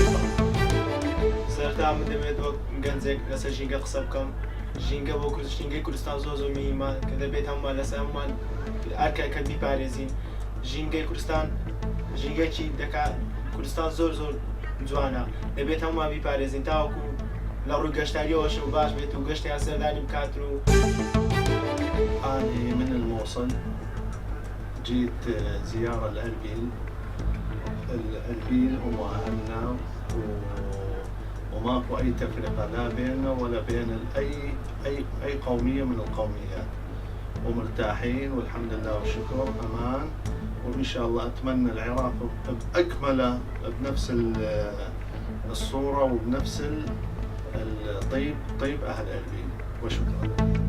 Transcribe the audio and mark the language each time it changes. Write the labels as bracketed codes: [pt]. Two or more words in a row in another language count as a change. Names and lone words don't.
[ckb] سەرتا من دەبێت وەک گەنجێک لەسەر ژینگە قسە بکەم ژینگە بۆ ژینگەی کوردستان زۆر میهمە کە دەبێت هەمومان لەسەر هەمومان ئەرکەکە بیپارێزین ژینگەی کوردستان ژینگەکی دەکات کوردستان زۆر جوانە دەبێت هەمومان بیپارێزین تاوەکو لە ڕووی گەشتاریەوەش و باش بێت و گەشتیان سەردانی بکات و [ar] أنا من الموصل جيت زيارة لأربيل. الأربيل هم أهلنا وماكو أي تفرقة لا بيننا ولا بين أي قومية من القوميات ومرتاحين والحمد لله والشكر أمان وإن شاء الله أتمنى العراق بأكمله بنفس الصورة وبنفس الطيب أهل أربيل وشكرا.